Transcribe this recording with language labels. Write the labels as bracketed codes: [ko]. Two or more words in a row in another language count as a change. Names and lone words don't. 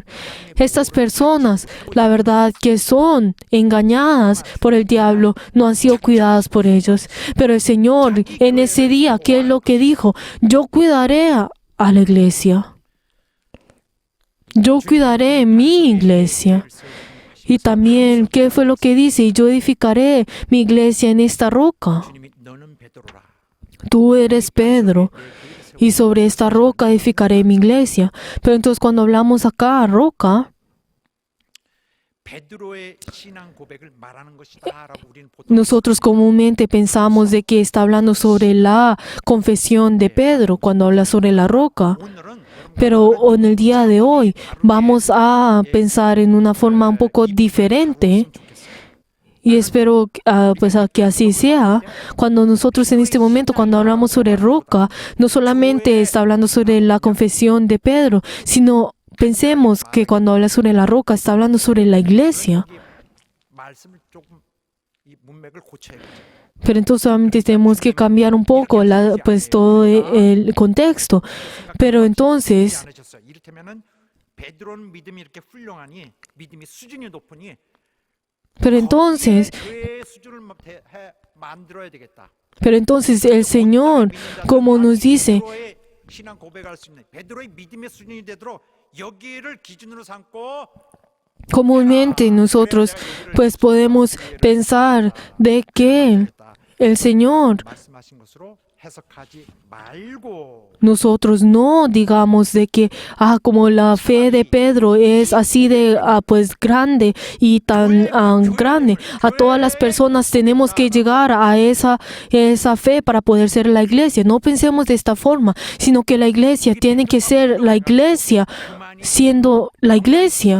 [es] Estas personas, la verdad, que son engañadas por el diablo, no han sido cuidadas por ellos. Pero el Señor, en ese día, ¿qué es lo que dijo? Yo cuidaré a la iglesia. Yo cuidaré mi iglesia. Y también, ¿qué fue lo que dice? Y yo edificaré mi iglesia en esta roca. [ko] 주님이 너는 베드로라. [es] Tú eres Pedro, y sobre esta roca edificaré mi iglesia. Pero entonces cuando hablamos acá, roca, [ko] 베드로의 신앙 고백을 말하는 것이다라고 우리는 보통 [es] nosotros comúnmente pensamos de que está hablando sobre la confesión de Pedro cuando habla sobre la roca. [ko] 오늘은 [es] Pero en el día de hoy vamos a pensar en una forma un poco diferente. Y espero pues, que así sea. Cuando nosotros en este momento, cuando hablamos sobre roca, no solamente está hablando sobre la confesión de Pedro, sino pensemos que cuando habla sobre la roca, está hablando sobre la iglesia. [ko] 말씀을 조금 이 문맥을 고쳐야겠죠. [es] Pero entonces solamente tenemos que cambiar un poco pues, todo el contexto. Pero entonces, [ko] 않으셨어요. 이를테면은 베드로는 믿음이 이렇게 훌륭하니 믿음이 수준이 높으니 [es] pero entonces, [ko] 교회의 수준을 만들어야 되겠다. [es] pero entonces el Señor, como nos dice, [ko] 베드로의 신앙 고백할 수 있는 베드로의 믿음의 수준이 되도록 여기를 기준으로 삼고 [es] comúnmente nosotros pues podemos pensar de que el Señor, [ko] 말씀하신 것으로 해석하지 말고 [es] nosotros no digamos de que como la fe de Pedro es así de pues grande y tan grande, a todas las personas tenemos que llegar a esa fe para poder ser la iglesia. No pensemos de esta forma, sino que la iglesia tiene que ser la iglesia siendo la iglesia.